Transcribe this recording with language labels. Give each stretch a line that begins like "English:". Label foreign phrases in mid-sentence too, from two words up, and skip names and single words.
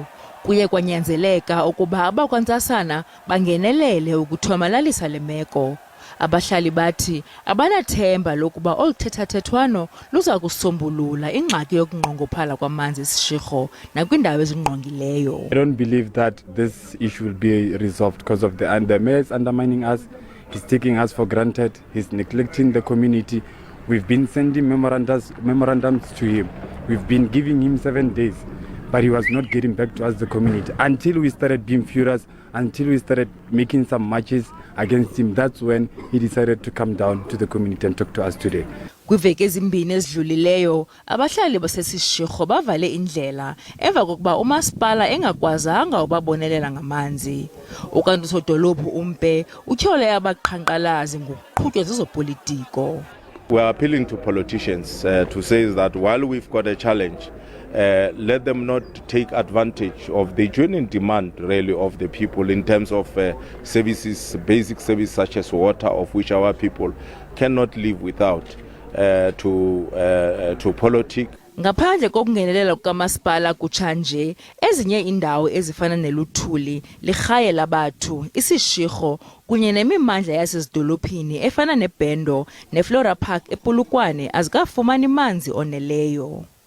Xhosa: Kuye kwanyanzeleka ukuba abakwantsasana bangenelele ukuthomalalisa le meko. Abahlali bathi abanathemba lokuba olu thethathethwano luza kusombulula ingxaki yokunqongophala kwamanzi eSeshego nakwindawo ezingqongileyo.
English: I don't believe that this issue will be resolved because of the mayor is undermining us. He's taking us for granted. He's neglecting the community. We've been sending memorandums to him. We've been giving him 7 days, but he was not getting back to us, the community, until we started being furious, until we started making some marches against him. That's when he decided to come down to the community and talk to us today.
Xhosa: Kwiveki ezimbini ezidlulileyo, abahlali baseSeshego bavale indlela emva kokuba umasipala engakwazanga ubabonelela ngamanzi. Ukanti usodolophu umpe utyhole abaqhankqalazi ngokuqhutywa zezopolitiko.
English: We are appealing to politicians to say that while we've got a challenge, let them not take advantage of the genuine demand really of the people in terms of services, basic services such as water, of which our people cannot live without, to politics.
Xhosa: Ngaphandle kokungenelela kukamasipala kutshanje, ezinye indawo ezifana neluthuli, lirhaye labathu, iSeshego kunye nemimandla yasezidolophini efana neBhendo neFlora Park ePolokwane azikafumani manzi oneleyo.